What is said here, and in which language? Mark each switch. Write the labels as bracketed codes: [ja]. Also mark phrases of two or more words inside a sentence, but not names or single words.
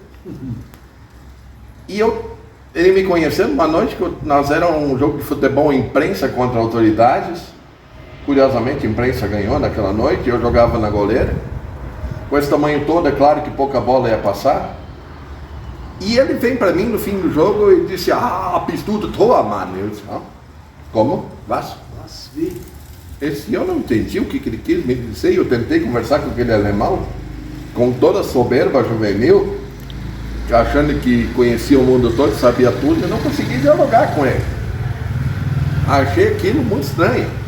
[pt] E ele me conheceu numa noite que nós era um jogo de futebol imprensa contra autoridades. Curiosamente, a imprensa ganhou naquela noite, eu jogava na goleira. Com esse tamanho todo, é claro que pouca bola ia passar. E ele vem para mim no fim do jogo e disse, [de] bist du der Tormann? [pt] Eu disse, como? Was? Eu não entendi o que ele quis me dizer. Eu tentei conversar com aquele alemão, com toda a soberba juvenil, achando que conhecia o mundo todo, sabia tudo, eu não consegui dialogar com ele. Achei aquilo muito estranho.